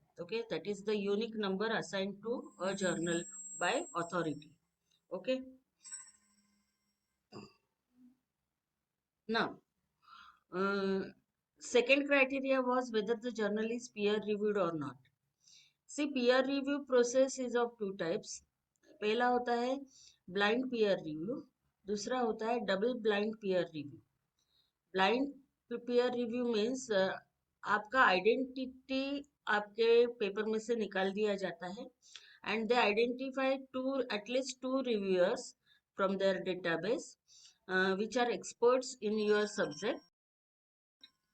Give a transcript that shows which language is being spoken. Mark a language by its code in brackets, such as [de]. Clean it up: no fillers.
[en] Okay, that is the unique number assigned to a journal by authority. Okay, now second criteria was whether the journal is peer reviewed or not. See peer review process is of two types. [hi] पहला होता है blind peer review, [en] दूसरा होता है double blind peer review. Blind peer review means [hi] आपका identity आपके paper में से निकाल दिया जाता है [en] and they identify at least two reviewers from their database which are experts in your subject.